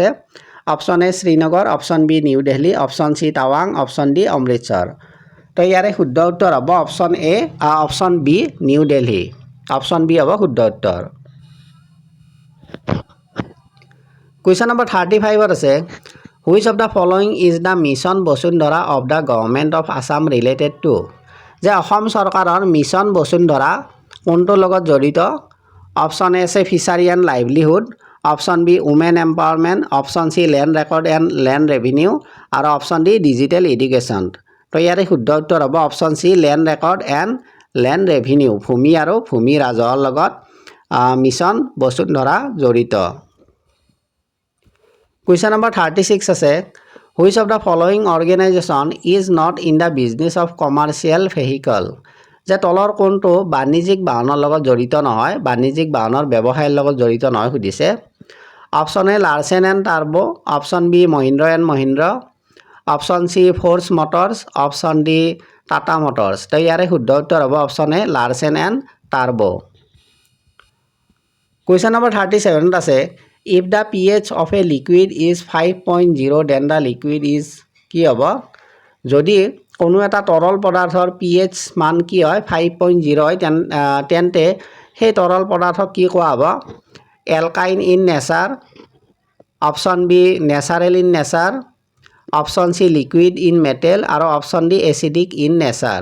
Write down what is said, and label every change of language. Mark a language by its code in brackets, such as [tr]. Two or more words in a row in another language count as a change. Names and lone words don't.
[en] option A Srinagar, option B New Delhi, option C Tawang, option D Amritsar. [as] তো ইয়াৰে শুদ্ধ উত্তৰ হ'ব [en] option A option B New Delhi. option B [as] হ'ব শুদ্ধ উত্তৰ। [en] question number 35 আছে which of the following is the Mission Basundhara of the Government of Assam related to। [as] যে অসম চৰকাৰৰ মিছন বসুন্ধৰা কোনটোৰ লগত জড়িত? [en] option A আছে fishery and livelihood, option B women empowerment, option C land record and land revenue আৰু option D digital education। [as] তো ইয়াৰে শুদ্ধ উত্তৰ হ'ব [en] option C land record and land revenue. [as] ভূমি আৰু ভূমি ৰাজহৰ লগত মিছন বসুন্ধৰা জড়িত। [en] question number 36 আছে which of the following organization is not in the business of commercial vehicle। [as] যে তলৰ কোনটো বাণিজ্যিক বাহনৰ লগত জড়িত নহয়, বাণিজ্যিক বাহনৰ ব্যৱসায়ৰ লগত জড়িত নহয় সুধিছে। [en] option A Larsen and Toubro, option B Mahindra and Mahindra, option C Force Motors, option D Tata Motors. [as] তো ইয়াৰে শুদ্ধ উত্তৰ হ'ব [en] option A Larsen and Toubro. question number 37 আছে if the pH of a liquid is 5.0 then the liquid is [as] কি হ'ব? যদি কোনো এটা তৰল পদাৰ্থৰ pH মান কি হয় 5.0 হয় তেন্তে সেই তৰল পদাৰ্থক কি কোৱা হ'ব? [en] alkaline in nature, option B natural in nature, option C liquid in metal আৰু option D acidic in nature।